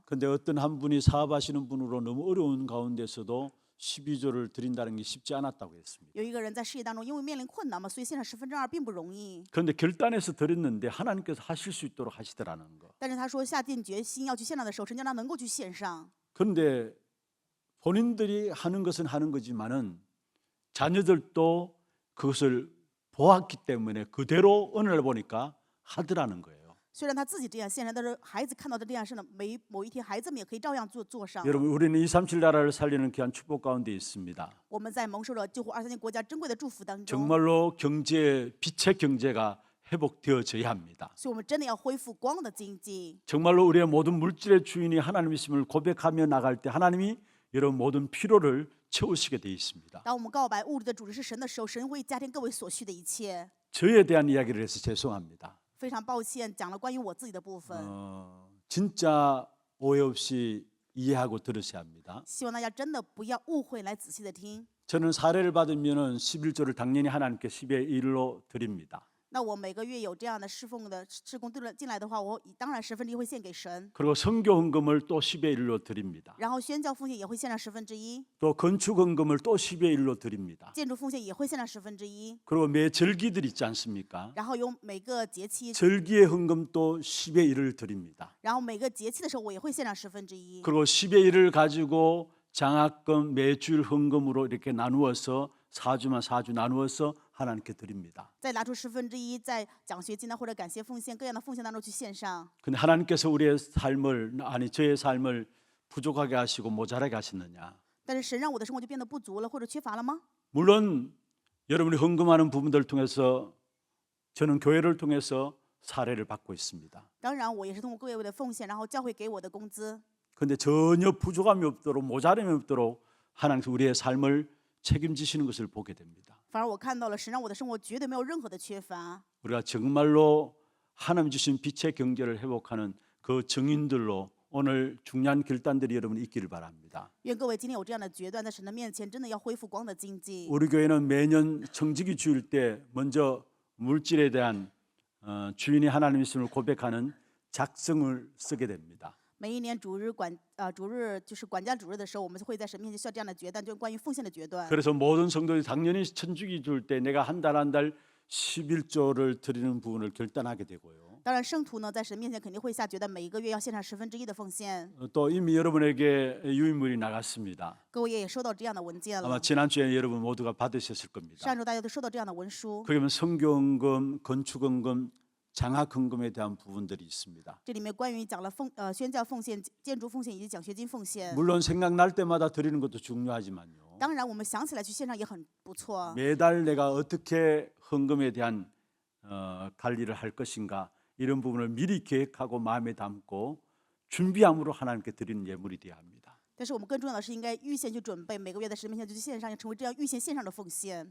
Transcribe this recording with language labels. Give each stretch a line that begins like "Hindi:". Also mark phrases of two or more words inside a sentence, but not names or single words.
Korean: 그런데 어떤 한 분이 사업하시는 분으로 너무 어려운 가운데서도 12조를 드린다는 게 쉽지 않았다고 했습니다.
Chinese: 有一个人在事业当中，因为面临困难嘛，所以献上2/10并不容易。
Korean: 그런데 결단해서 드렸는데 하나님께서 하실 수 있도록 하시더라는 거.
Chinese: 但是他说下定决心要去献上的时候，神叫他能够去献上。
Korean: 그런데 본인들이 하는 것은 하는 거지만은 자녀들도 그것을 보았기 때문에 그대로 은혜를 보니까 하더라는 거예요.
Chinese: 虽然他自己这样献上，但是孩子看到的这样是呢，某一天孩子们也可以照样做上。
Korean: 여러분 우리는 237 나라를 살리는 귀한 축복 가운데 있습니다.
Chinese: 我们在蒙受了救护23年国家珍贵的祝福当中，
Korean: 정말로 빛의 경제가 회복되어져야 합니다.
Chinese: 所以我们真的要恢复光的经济。
Korean: 정말로 우리의 모든 물질의 주인이 하나님이심을 고백하며 나갈 때 하나님이 이런 모든 필요를 채우시게 되어 있습니다.
Chinese: 当我们告白物质的主人是神的时候，神为家庭各位所需的一切。
Korean: 저에 대한 이야기를 해서 죄송합니다.
Chinese: 非常抱歉，讲了关于我自己的部分，
Korean: 진짜 오해 없이 이해하고 들으셔야 합니다.
Chinese: 希望大家真的不要误会，来仔细的听。
Korean: 저는 사례를 받으면은 11조를 당연히 하나님께 10의 1로 드립니다.
Chinese: 那我每个月有这样的侍奉的事工进来的话，我当然1/10会献给神，
Korean: 그리고 성교 헌금을 또 10의 1로 드립니다.
Chinese: 然后宣教奉献也会献上1/10，
Korean: 또 건축 헌금을 또 10의 1로 드립니다.
Chinese: 建筑奉献也会献上1/10，
Korean: 그리고 매 절기들 있지 않습니까?
Chinese: 然后有每个节期，
Korean: 절기의 헌금도 10의 1을 드립니다.
Chinese: 然后每个节期的时候我也会献上1/10，
Korean: 그리고 10의 1을 가지고 장학금 매주일 헌금으로 이렇게 나누어서 4주만 4주 나누어서 하나님께 드립니다.
Chinese: 再拿出1/10，在奖学金呢或者感谢奉献各样的奉献当中去献上。
Korean: 근데 하나님께서 우리의 삶을 저의 삶을 부족하게 하시고 모자라게 하셨느냐?
Chinese: 但是神让我的生活就变得不足了或者缺乏了吗？
Korean: 물론 여러분이 헌금하는 부분들을 통해서 저는 교회를 통해서 사례를 받고 있습니다.
Chinese: 当然，我也是通过各位的奉献，然后教会给我的工资。
Korean: 그런데 전혀 부족함이 없도록 모자람이 없도록 하나님께서 우리의 삶을 책임지시는 것을 보게 됩니다.
Chinese: 反而我看到了神让我的生活绝对没有任何的缺乏。
Korean: 우리가 정말로 하나님 주신 빛의 경제를 회복하는 그 증인들로 오늘 중요한 결단들이 여러분 있기를 바랍니다.
Chinese: 愿各位今天有这样的决断，在神的面前真的要恢复光的经济。
Korean: 우리 교회는 매년 청지기 주일 때 먼저 물질에 대한 주인이 하나님이심을 고백하는 작성을 쓰게 됩니다.
Chinese: 每一年主日就是管家主日的时候，我们会在神面前需要这样的决断，就是关于奉献的决断。
Korean: 그래서 모든 성도들이 당연히 천주기 줄 때 내가 한 달 한 달 11조를 드리는 부분을 결단하게 되고요.
Chinese: 当然，圣徒呢在神面前肯定会下决断，每一个月要献上1/10的奉献。
Korean: 또 이미 여러분에게 유인물이 나갔습니다.
Chinese: 各位也收到这样的文件
Korean: 아마
Chinese: 了，
Korean: 지난주에 여러분 모두가 받으셨을 겁니다.
Chinese: 上周大家都收到这样的文书，
Korean: 그러면 성교헌금, 건축헌금, 장학헌금에 대한 부분들이 있습니다.
Chinese: 这里面关于讲了宣教奉献、建筑奉献以及奖学金奉献。
Korean: 물론 생각날 때마다 드리는 것도 중요하지만요.
Chinese: 当然，我们想起来去献上也很不错。
Korean: 매달 내가 어떻게 헌금에 대한 관리를 할 것인가 이런 부분을 미리 계획하고 마음에 담고 준비함으로 하나님께 드리는 예물이 되어야 합니다.
Chinese: 但是我们更重要的是应该预先去准备，每个月在神面前就去献上，要成为这样预先献上的奉献。